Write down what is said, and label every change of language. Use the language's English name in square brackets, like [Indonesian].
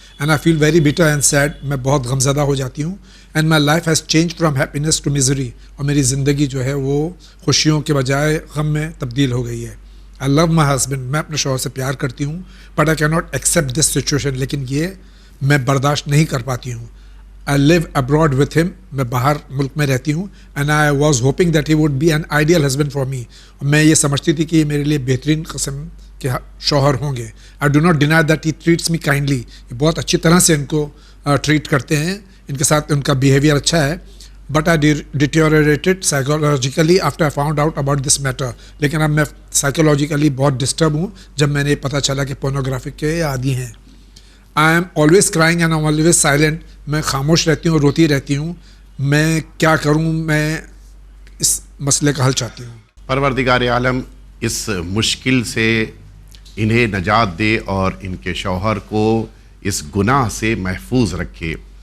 [English] And I feel very better and sad. [Urdu] میں بہت غمزدہ ہو جاتی ہوں. [English] And my life has change from happiness to misery. [Urdu] اور میری زندگی جو ہے وہ خوشیوں کے بجائے غم میں تبدیل ہو گئی ہے. [English] I love my husband. [Urdu] میں اپنے شوہر سے پیار کرتی ہوں. [English] But I can not accept this situation. [Urdu] لیکن یہ میں برداشت نہیں کر پاتی ہوں. [English] I live abroad with him. [Urdu] میں باہر ملک میں رہتی ہوں. [English] And I was hoping that he would be an ideal husband for me. [Urdu] میں یہ سمجھتی تھی کہ یہ میرے لیے بہترین قسم کے شوہر ہوں گے. [English] I do not deny that he treats me kindly. [Urdu] یہ بہت اچھی طرح سے ان کو ٹریٹ کرتے ہیں. ان کے ساتھ ان کا بیہیویئر اچھا ہے. [English] But I deteriorated psychologically after I found out about this matter. [Urdu] لیکن اب میں سائیکولوجیکلی بہت ڈسٹرب ہوں جب میں نے پتہ چلا کہ پورنوگرافک کے عادی ہیں. [English] I am always crying and I always silent. [Urdu] میں خاموش رہتی ہوں [English] اور روتی رہتی ہوں. [Urdu] میں کیا کروں؟ میں اس مسئلے کا حل چاہتی ہوں. پروردگار عالم اس مشکل سے انہیں نجات دے اور ان کے شوہر کو اس گناہ سے محفوظ رکھے.